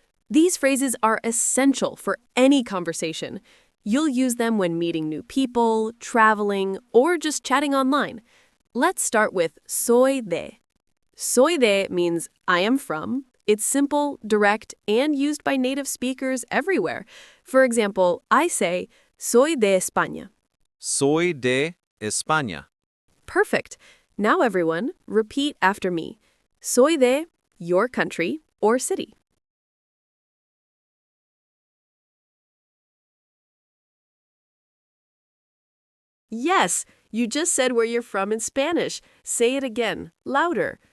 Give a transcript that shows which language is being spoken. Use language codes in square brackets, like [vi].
[en] These phrases are essential for any conversation. You'll use them when meeting new people, traveling, or just chatting online. Let's start with soy de. Soy de means I am from. It's simple, direct, and used by native speakers everywhere. For example, I say, [es] soy de España. Soy de España. [en] Perfect. Now everyone, repeat after me. Soy de your country or city. Yes, you just said where you're from in Spanish. Say it again, louder.